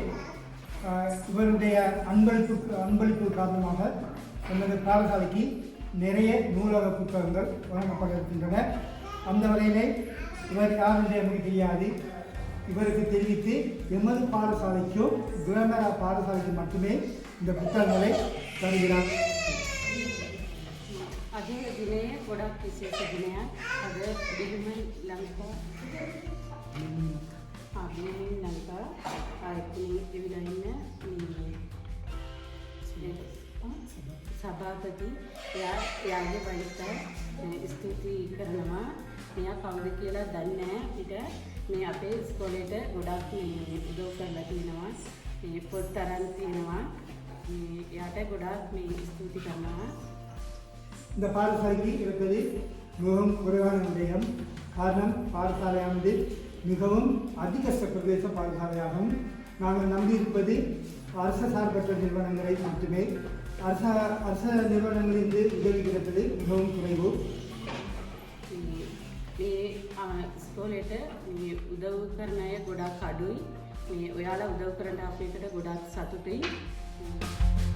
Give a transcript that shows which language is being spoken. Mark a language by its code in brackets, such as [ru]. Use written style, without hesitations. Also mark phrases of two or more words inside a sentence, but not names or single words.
[ta] இவருடைய அன்பளிப்பு காரணமாக நமது பாடசாலைக்கு நிறைய நூலக புத்தகங்கள் வழங்கப்பட இருக்கின்றன. அந்த வகையிலே இவர் யார் என்று எனக்கு தெரியாது. இவருக்கு தெரிவித்து எமது பாடசாலைக்கும் குரமரா பாடசாலைக்கு மட்டுமே இந்த புத்தகங்களை தருகிறார். [si] අද දිනය ගොඩක් විශේෂ දිනයක්. අද බිහිමන් ලංකා බිහිමන් ලංකා එවිලා ඉන්න සභාපති එයාගේ වයිට ස්තුතියි කරනවා. මෙයා කවුද කියලා දන්නේ නැහැ. අපිට මේ අපේ ඉස්කෝලේට ගොඩක් උදව් කරලා තියෙනවා. මේ පොත් තරම් තියෙනවා. එයාට ගොඩක් මේ ස්තුති කරනවා. [ta] இந்த பாடசாலைக்கு இருப்பது மிகவும் குறைவான விடயம். காரணம் பாடசாலையானது மிகவும் அதிகஸ்த பிரதேச பாடசாலையாகும். நாங்கள் நம்பியிருப்பது அரச சார்பற்ற நிறுவனங்களை மட்டுமே. அரச நிறுவனங்களிலிருந்து உதவி கிடைப்பது மிகவும் குறைவு. [si] මේ ඉස්කෝලේට උදව් කරන අය ගොඩක් අඩුයි. මේ ඔයාලා උදව් කරන්න අපේකට ගොඩක් සතුටුයි.